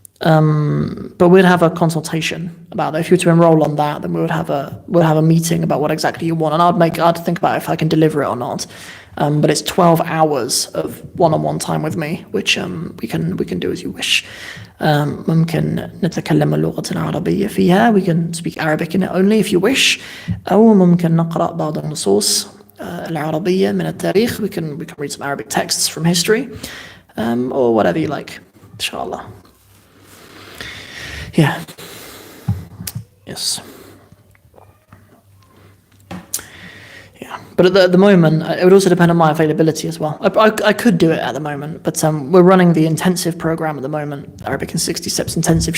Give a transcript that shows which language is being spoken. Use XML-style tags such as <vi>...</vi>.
<en>But we'd have a consultation about that. If you were to enroll on that, then we'd have a meeting about what exactly you want, and I'd think about if I can deliver it or not. But it's 12 hours of one-on-one time with me, which we can do as you wish.</en> <ar>ممكن نتكلم اللغة العربية فيها.</ar> <en>We can speak Arabic in it only if you wish.</en> <ar>أو ممكن نقرأ بعض النصوص العربية من التاريخ.</ar> <en>We can read some Arabic texts from history, or whatever you like, inshallah. Yeah. Yes. Yeah. But at the moment, it would also depend on my availability as well. I could do it at the moment, but we're running the intensive program at the moment, Arabic in 60 Steps intensive.</en>